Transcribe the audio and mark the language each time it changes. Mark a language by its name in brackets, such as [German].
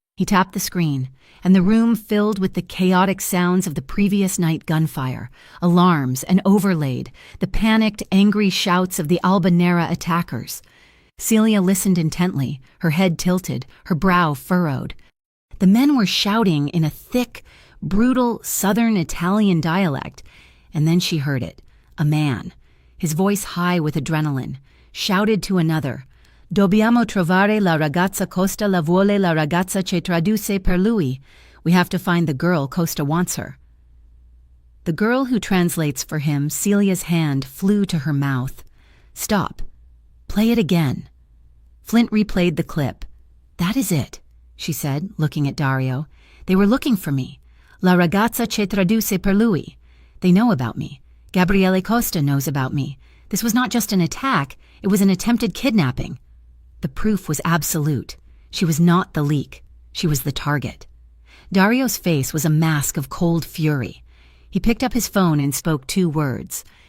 [English] He tapped the screen, and the room filled with the chaotic sounds of the previous night gunfire, alarms, and overlaid, the panicked, angry shouts of the Albanera attackers. Celia listened intently, her head tilted, her brow furrowed. The men were shouting in a thick, brutal southern Italian dialect, and then she heard it. A man, his voice high with adrenaline, shouted to another, [Italian] "Dobbiamo trovare la ragazza Costa la vuole la ragazza che traduce per lui." [English] We have to find the girl Costa wants her. The girl who translates for him, Celia's hand flew to her mouth. "Stop. Play it again." Flint replayed the clip. "That is it," she said, looking at Dario. "They were looking for me. [Italian] La ragazza che traduce per lui. [English] They know about me. Gabriele Costa knows about me. This was not just an attack, it was an attempted kidnapping." The proof was absolute. She was not the leak. She was the target. Dario's face was a mask of cold fury. He picked up his phone and spoke 2 words.